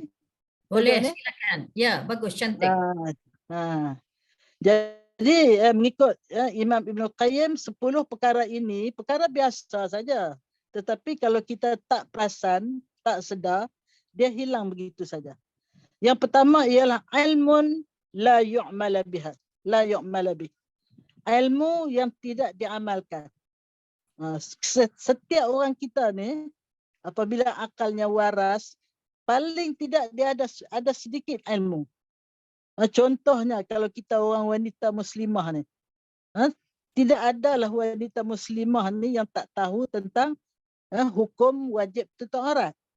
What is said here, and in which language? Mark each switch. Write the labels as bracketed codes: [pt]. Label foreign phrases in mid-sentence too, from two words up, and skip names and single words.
[ms] Boleh, silakan. Ya, bagus, cantik. Jadi mengikut Imam Ibn Qayyim, 10 perkara ini perkara biasa saja. Tetapi kalau kita tak perasan, tak sedar, dia hilang begitu saja. Yang pertama ialah [ar] علم لا يعمل بها، لا يعمل به. [ms] Ilmu yang tidak diamalkan. Setiap orang kita ni apabila akalnya waras, paling tidak dia ada sedikit ilmu. Contohnya kalau kita orang wanita muslimah ni, tidak adalah wanita muslimah ni yang tak tahu tentang hukum wajib tutup aurat.